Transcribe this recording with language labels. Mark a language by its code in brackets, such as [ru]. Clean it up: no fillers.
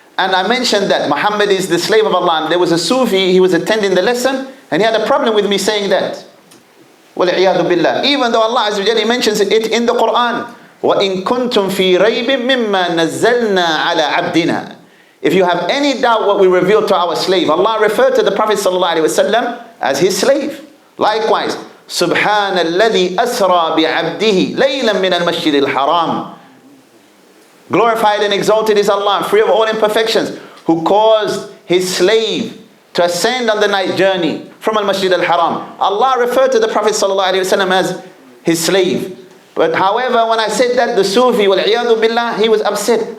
[en] And I mentioned that Muhammad is the slave of Allah. And there was a Sufi, he was attending the lesson, and he had a problem with me saying that. [ar] وَالْعِيَاذُ بِاللَّهِ. [en] Even though Allah Azza wa Jalla mentions it in the Qur'an. [ar] وَإِن كُنْتُمْ فِي رَيْبٍ مِمَّا نَزَّلْنَا عَلَى عَبْدِنَا. [en] If you have any doubt what we revealed to our slave, Allah referred to the Prophet ﷺ as his slave. Likewise, [ar] سُبْحَانَ الَّذِي أَسْرَى بِعَبْدِهِ لَيْلًا مِنَ الْمَسْجِدِ الْحَرَامِ. [en] Glorified and exalted is Allah, free of all imperfections, who caused his slave to ascend on the night journey from al-Masjid al-Haram. Allah referred to the Prophet ﷺ as his slave. But however, when I said that, the Sufi, wal-iyadu billah, he was upset.